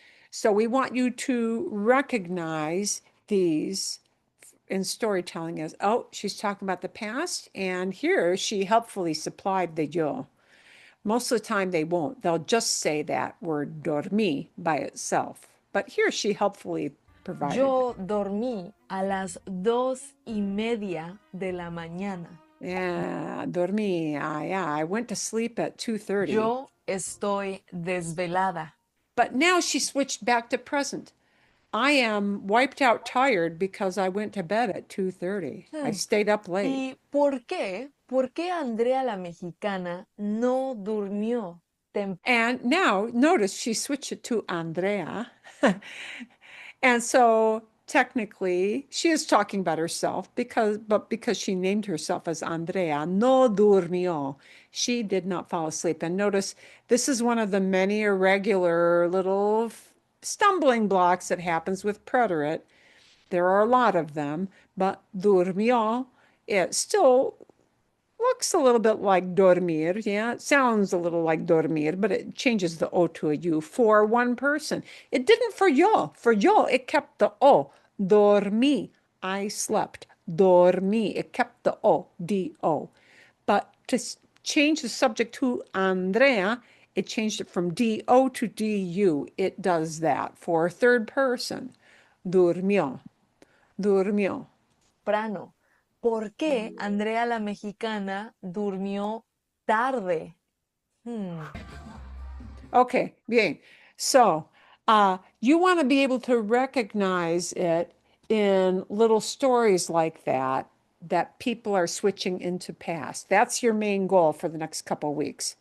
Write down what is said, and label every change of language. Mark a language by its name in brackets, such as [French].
[English] So we want you to recognize these in storytelling as, oh, she's talking about the past, and here she helpfully supplied the yo. Most of the time they won't. They'll just say that word dormí by itself. But here she helpfully provided. [Spanish] Yo dormí a las 2:30 de la mañana. [English] Yeah, dormí. Yeah, I went to sleep at 2:30. [Spanish] Yo estoy desvelada. [English] But now she switched back to present. I am wiped out tired because I went to bed at 2:30. I stayed up late. [Spanish] ¿Y por qué? ¿Por qué Andrea la mexicana no durmió temprano? [English] And now notice she switched it to Andrea. And so technically she is talking about herself because she named herself as Andrea, [Spanish] no durmió. [English] She did not fall asleep. And notice this is one of the many irregular little stumbling blocks that happens with preterite. There are a lot of them, but durmió, it still looks a little bit like dormir. Yeah, it sounds a little like dormir, but it changes the O to a U for one person. It didn't for yo. For yo, it kept the O. Dormí. I slept. Dormí. It kept the O. D-O. But to change the subject to Andrea, it changed it from D-O to D-U. It does that for a third person. [Spanish] Durmió. Durmió. Temprano. ¿Por qué Andrea la mexicana durmió tarde? [English] Okay, bien. So you want to be able to recognize it in little stories like that, that people are switching into past. That's your main goal for the next couple of weeks.